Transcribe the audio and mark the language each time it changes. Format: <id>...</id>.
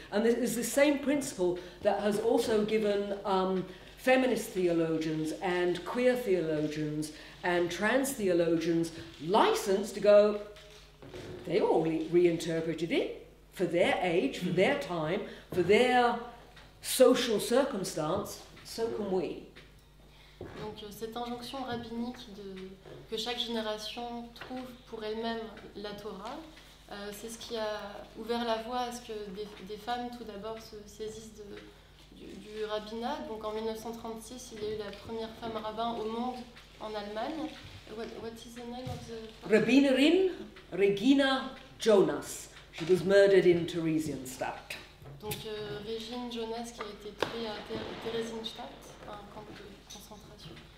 <en>And this is the same principle that has also given feminist theologians and queer theologians and trans theologians license to go, they all reinterpreted it for their age, for their time, for their social circumstance, so can we.</en> <fr>Donc cette injonction rabbinique que chaque génération trouve pour elle-même la Torah, c'est ce qui a ouvert la voie à ce que des femmes tout d'abord se saisissent du rabbinat. Donc en 1936, il y a eu la première femme rabbin au monde en Allemagne.</fr> <en>What is the name of the... Rabbinerin Regina Jonas. She was murdered in Theresienstadt.</en> <fr>Donc Régine Jonas qui a été tuée à Theresienstadt, un camp de concentration.</fr>